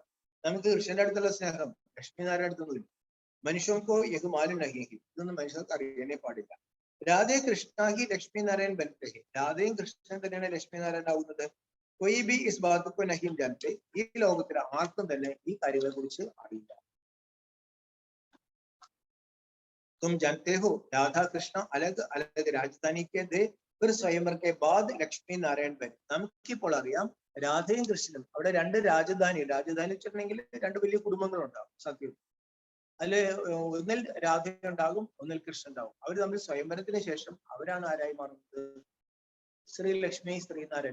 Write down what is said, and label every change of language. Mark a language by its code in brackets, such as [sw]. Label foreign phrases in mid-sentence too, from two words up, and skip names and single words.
[ml] നമുക്ക് കൃഷ്ണന്റെ അടുത്തുള്ള സ്നേഹം ലക്ഷ്മി നാരായണ അടുത്തൊന്നുമില്ല. മനുഷ്യർക്കോ [hi] यह मालूम नहीं. [ml] ഇതൊന്നും മനുഷ്യർക്ക് അറിയാനേ പാടില്ല. [hi] राधे कृष्ण ही लक्ष्मी नारायण बनते हैं. [ml] രാധയും കൃഷ്ണൻ തന്നെയാണ് ലക്ഷ്മി നാരായണൻ ആവുന്നത്. [hi] कोई भी इस बात को नहीं जानते. [ml] ഈ ലോകത്തിൽ ആർക്കും തന്നെ ഈ കാര്യങ്ങളെ കുറിച്ച് അറിയില്ല. [hi] तुम जानते हो राधा कृष्ण अलग अलग राजधानी के थे, फिर स्वयंवर के बाद लक्ष्मी नारायण बन. [ml] നമുക്കിപ്പോൾ അറിയാം രാധയും കൃഷ്ണനും അവിടെ രണ്ട് രാജധാനി വെച്ചിട്ടുണ്ടെങ്കിൽ രണ്ട് വലിയ കുടുംബങ്ങളുണ്ടാവും സത്യം. അതില് ഒന്നിൽ രാധ ഉണ്ടാകും, ഒന്നിൽ കൃഷ്ണൻ ഉണ്ടാകും. അവർ തമ്മിൽ സ്വയംവരത്തിന് ശേഷം അവരാണ് ആരായി മാറുന്നത്? ശ്രീ ലക്ഷ്മി ശ്രീനാരായൺ.